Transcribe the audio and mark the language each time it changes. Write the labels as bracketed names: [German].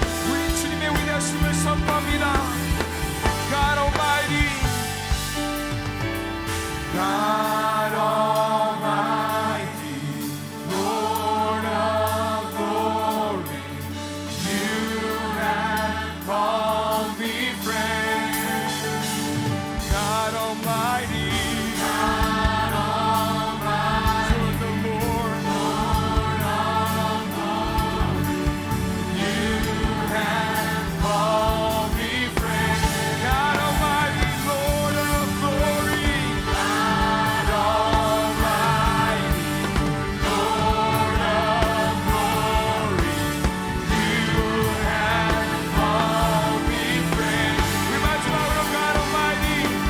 [Korean] 우리 주님의 위대하심을 선포합니다. [English] God Almighty. God Almighty, Lord of glory, you have called me friend. God Almighty. God Almighty, The Lord. Lord of glory, you have called me friend. God Almighty, Lord of glory. God Almighty, Lord of glory, you have called me friend. [Korean] 우리 마지막으로 [English] God Almighty.